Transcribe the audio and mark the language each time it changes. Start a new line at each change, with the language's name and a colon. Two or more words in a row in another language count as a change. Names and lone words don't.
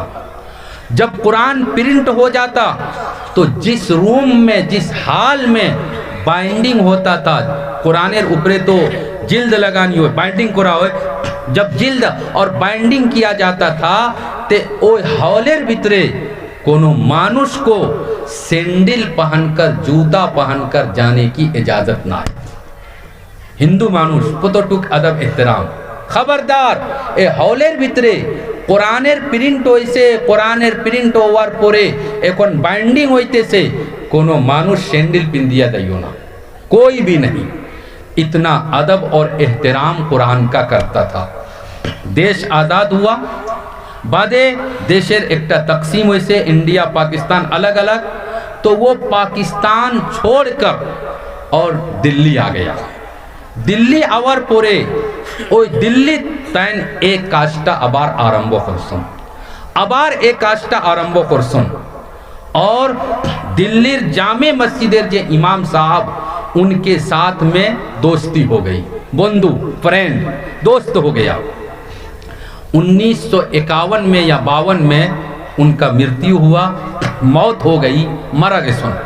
Hindi: जब कुरान प्रिंट हो जाता तो जिस रूम में, जिस हाल में बाइंडिंग होता था,
Bangla: কুরানের উপরে
Hindi: तो जिल्द लगानी हो, बाइंडिंग करा हो, जब जिल्द और बाइंडिंग किया जाता था ते
Bangla: ও হলের ভিতরে কোনো মানুষ
Hindi: को सैंडल पहनकर, जूता पहनकर जाने की इजाजत ना है।
Bangla: হিন্দু মানুষ পুতোটুক আদব এহতরাম, খবরদার এ হলের ভিতরে কুরানের প্রিন্ট হইসে, কুরানের প্রিন্ট হওয়ার পরে এখন বাইন্ডিং হইতে সে কোনো মানুষ স্যান্ডেল পিন্দিয়া দিও না,
Hindi: कोई भी नहीं। इतना अदब और एहतराम कुरान का करता था। देश आज़ाद हुआ,
Bangla: বাদে দেশের একটা তকসিম হইসে,
Hindi: इंडिया पाकिस्तान अलग अलग, तो वो पाकिस्तान छोड़कर और दिल्ली आ गया।
Bangla: দিল্লি আবার পরে ওই দিল্লি তৈন এক কাজটা আবার আরম্ভ করসন, আবার এক কাজটা আরম্ভ করসন, आबार एक काजटा आरम्भ करसन,
Hindi: और
Bangla: দিল্লির জামে মসজিদের যে ইমাম সাহেব
Hindi: उनके साथ में दोस्ती हो गई, बंधु फ्रेंड दोस्त हो गया। 1951 में या 52 में उनका मृत्यु हुआ, मौत हो गई, मरा गए सुन।